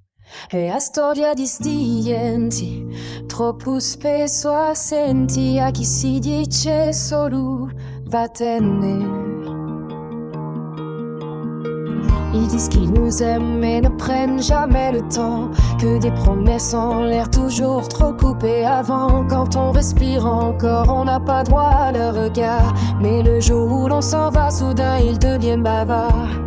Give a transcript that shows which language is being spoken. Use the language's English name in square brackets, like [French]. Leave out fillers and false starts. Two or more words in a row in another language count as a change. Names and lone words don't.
[Corsican] E a storia di sti enti, troppo spesso assenti a chi si dice solo vattene. [French] Ils disent qu'ils nous aiment mais ne prennent jamais le temps, que des promesses en l'air toujours trop coupées avant. Quand on respire encore, on n'a pas droit à leur regard, mais le jour où l'on s'en va, soudain ils deviennent bavards.